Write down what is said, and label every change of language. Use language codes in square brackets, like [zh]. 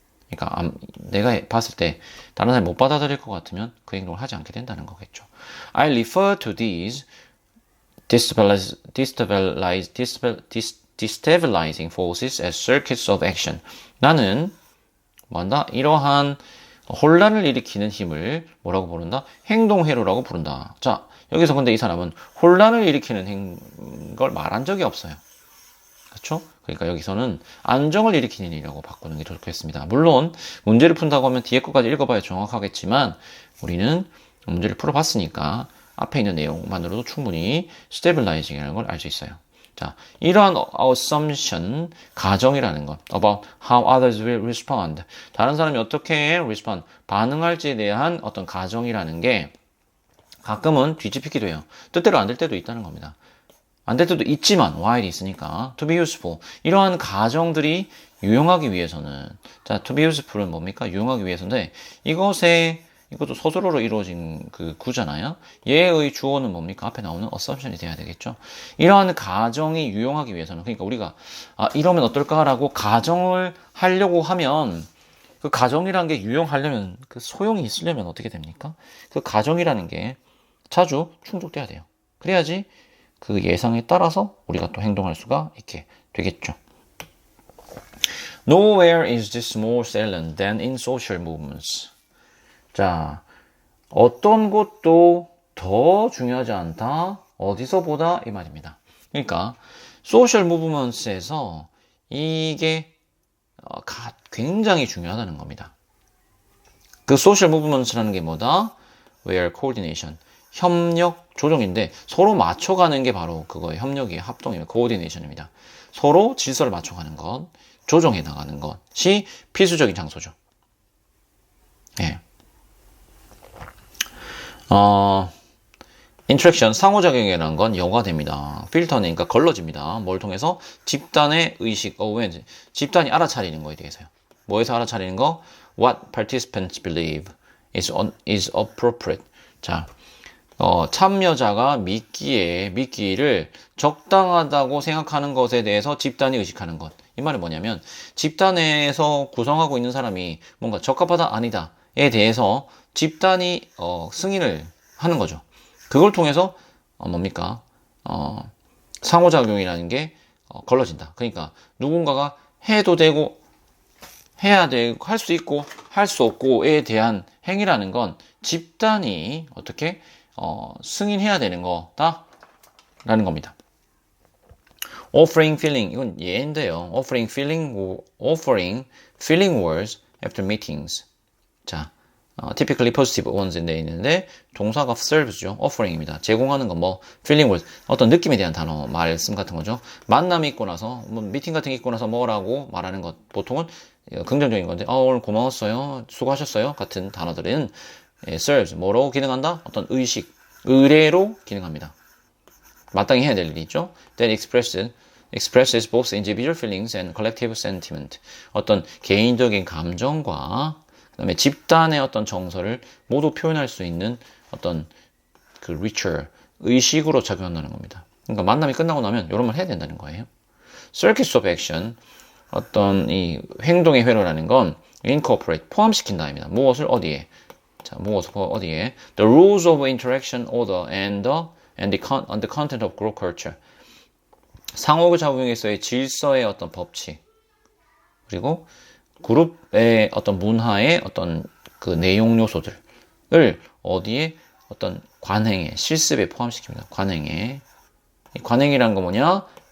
[ko] 그러니까 내가 봤을 때 다른 사람이 못 받아들일 것 같으면 그 행동을 하지 않게 된다는 거겠죠. [en] I refer to these destabilizing forces as circuits of action. [ko] 나는 이러한 혼란을 일으키는 힘을 뭐라고 부른다? 행동회로라고 부른다. 자, 여기서 근데 이 사람은 혼란을 일으키는 걸 말한 적이 없어요. 그렇죠? 그러니까 여기서는 안정을 일으키는 일이라고 바꾸는 게 좋겠습니다. 물론 문제를 푼다고 하면 뒤에 것까지 읽어봐야 정확하겠지만 우리는 문제를 풀어봤으니까 앞에 있는 내용만으로도 충분히 stabilizing이라는 걸 알 수 있어요. 자, 이러한 [en] assumption, [ko] 가정이라는 것, [en] about how others will respond. [ko] 다른 사람이 어떻게 respond, 반응할지에 대한 어떤 가정이라는 게 가끔은 뒤집히기도 해요. 뜻대로 안 될 때도 있다는 겁니다. 안 될 때도 있지만, while 있으니까, [en] to be useful. [ko] 이러한 가정들이 유용하기 위해서는, 자, [en] to be useful [ko] 은 뭡니까? 유용하기 위해서인데, 이것의 이것도 서술어로 이루어진 그 구잖아요. 얘의 주어는 뭡니까? 앞에 나오는 assumption이 돼야 되겠죠. 이러한 가정이 유용하기 위해서는, 그러니까 우리가 이러면 어떨까라고 가정을 하려고 하면, 그 가정이라는 게 유용하려면, 그 소용이 있으려면 어떻게 됩니까? 그 가정이라는 게 자주 충족돼야 돼요. 그래야지 그 예상에 따라서 우리가 또 행동할 수가 있게 되겠죠. [en] Nowhere is this more salient than in social movements. [ko] 자, 어떤 것도 더 중요하지 않다. 어디서보다 이 말입니다. 그러니까 소셜 무브먼트에서 이게 굉장히 중요하다는 겁니다. 그 소셜 무브먼트라는 게 뭐다? [en] Where coordination, [ko] 협력, 조정인데 서로 맞춰가는 게 바로 그거예요. 협력이 합동이에요. coordination입니다. 서로 질서를 맞춰가는 것, 조정해 나가는 것이 필수적인 장소죠. 예. 인터랙션, 상호작용이라는 건 영어가 됩니다. 필터는 그러니까 걸러집니다. 뭘 통해서? 집단의 의식, 집단이 알아차리는 거에 대해서요. 뭐에서 알아차리는 거? [en] What participants believe is appropriate. [ko] 자, 참여자가 믿기를 적당하다고 생각하는 것에 대해서 집단이 의식하는 것. 이 말은 뭐냐면 집단에서 구성하고 있는 사람이 뭔가 적합하다 아니다에 대해서 집단이 승인을 하는 거죠. 그걸 통해서 뭡니까? 상호작용이라는 게 걸러진다. 그러니까 누군가가 해도 되고 해야 되고 할 수 있고 할 수 없고에 대한 행위라는 건 집단이 어떻게 승인해야 되는 거다라는 겁니다. [en] Offering feeling, [ko] 이건 예인데요. [en] Offering feeling words after meetings. [ko] 자, [en] typically positive ones [ko] 인데 있는데 동사가 serves죠. offering입니다. 제공하는 건 뭐 feeling words, 어떤 느낌에 대한 단어, 말씀 같은 거죠. 만남이 있고 나서 뭐 미팅 같은 게 있고 나서 뭐라고 말하는 것, 보통은 긍정적인 건데 오늘 고마웠어요, 수고하셨어요 같은 단어들은 serves, 뭐로 기능한다? 어떤 의식, 의뢰로 기능합니다. 마땅히 해야 될 일이 있죠. [en] That expresses both individual feelings and collective sentiment. [ko] 어떤 개인적인 감정과 그다음에 집단의 어떤 정서를 모두 표현할 수 있는 어떤 그 ritual, 의식으로 작용한다는 겁니다. 그러니까 만남이 끝나고 나면 이런 걸 해야 된다는 거예요. [en] Circuits of action, [ko] 어떤 이 행동의 회로라는 건 incorporate, 포함시킨다입니다. 무엇을 어디에? 자, 무엇을 어디에? [en] The rules of interaction, order, and the content of group culture. [ko] 상호작용에서의 질서의 어떤 법칙, 그리고 그룹의 어떤 문화의 어떤 그 내용 요소들을 어디에? 어떤 관행에, 실습에 포함시킵니다. 관행에. 관행이란 거 뭐냐?